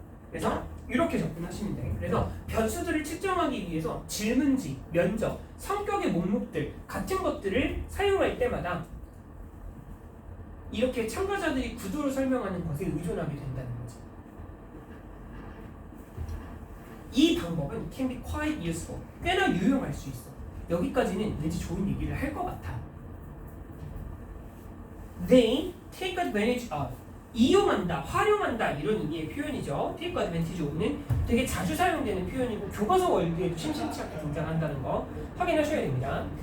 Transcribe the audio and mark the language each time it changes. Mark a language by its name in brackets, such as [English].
[Korean] 그래서 이렇게 접근하시면 돼요. 그래서 변수들을 측정하기 위해서 질문지, 면접, 성격의 목록들 같은 것들을 사용할 때마다 이렇게 참가자들이 구두로 설명하는 것에 의존하게 된다는 거죠. 이 방법은 [English] can be quite useful. [Korean] 꽤나 유용할 수 있어. 여기까지는 왠지 좋은 얘기를 할 것 같아. [English] They take advantage of. [Korean] 이용한다, 활용한다 이런 의미의 표현이죠. take advantage of는 되게 자주 사용되는 표현이고 교과서 월드에도 심심치 않게 등장한다는 거 확인하셔야 됩니다.